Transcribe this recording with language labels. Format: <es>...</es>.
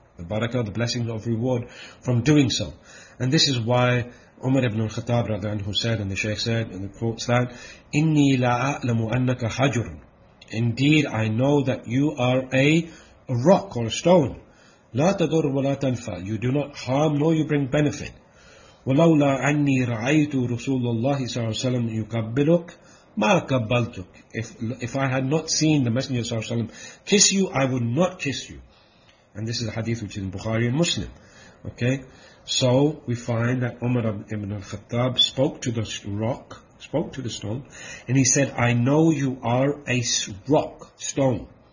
<en>The barakah, the blessings of reward from doing so. And this is why Umar ibn al-Khattab radhi anhu said, and the Shaykh said, and the quote said,</en> <ar>Inni la a'lamu annaka hajrun.</ar> <en>Indeed, I know that you are a rock or a stone.</en> <ar>لا تضر ولا تنفع.</ar> <en>You do not harm nor you bring benefit.</en> <ar>ولولا أني رعيت رسول الله صلى الله عليه وسلم يقبلك ما قبلتك.</ar> <en>If I had not seen the Messenger صلى الله عليه وسلم kiss you, I would not kiss you. And this is a hadith which is in Bukhari and Muslim. Okay, so we find that Umar ibn al-Khattab spoke to the rock, spoke to the stone, and he said, I know you are a rock, stone.</en>